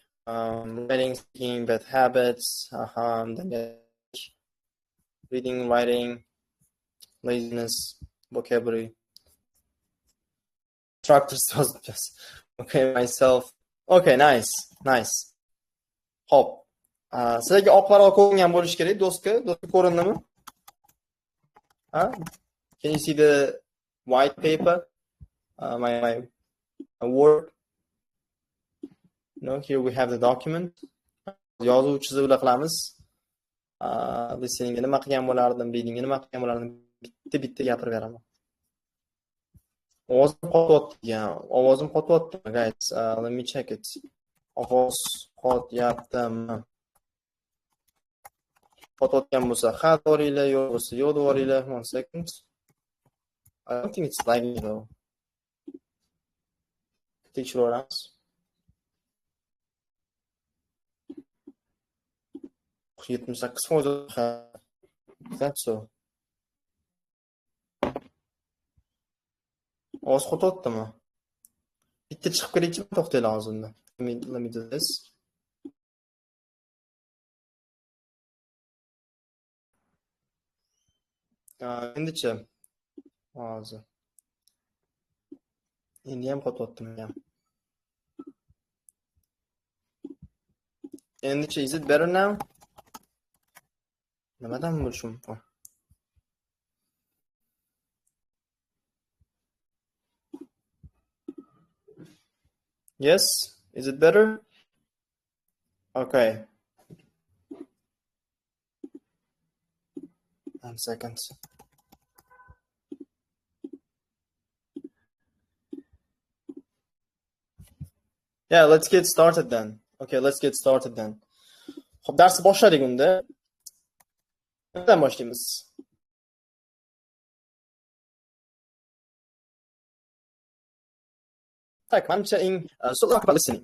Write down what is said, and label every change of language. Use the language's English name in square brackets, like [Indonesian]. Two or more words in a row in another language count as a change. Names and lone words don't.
[English] Writing, speaking, bad habits, then reading, writing, laziness, vocabulary. Structure just okay, myself. Okay, nice. [Uzbek] Hop. Sizlarga oqlar ko'ringan bo'lish kerak, do'stga ko'rindimi? [English] Can you see the white paper? My Word. No, here we have the document. [Uzbek] Yozuv chizuvlar qilamiz. Listeningga nima qilgan bo'lardim, readingga nima qilgan bo'lardim, bitta gapirib beraman. Ovozim qotyaptimi, guys? [English] Let me check it. [Uzbek] Ovoz qotyaptimi? Qotayotgan bo'lsa, ha devoringlar, yo'q bo'lsa, yo'q devoringlar. [English] 1 second. I don't think it's lagging though. Tekshiravamiz. That's so. [Uzbek] Ovoz qotyaptimi? Bitta chiqib kelaychi, to'xtaylar hozirda. [English] Let me do this. [Uzbek] Endichi hozir. Endi ham qotyaptimi ham. Endichi, [English] is it better now? [Uzbek] Nimadan bo'lishi mumkin? [English] Yes, is it better? Okay. 1 second. Yeah, let's get started then. Okay, let's get started then. [Uzbek] Xo'p, darsni boshladik unda. Nimadan boshlaymiz? Tak, manimcha [English] so talk about listening.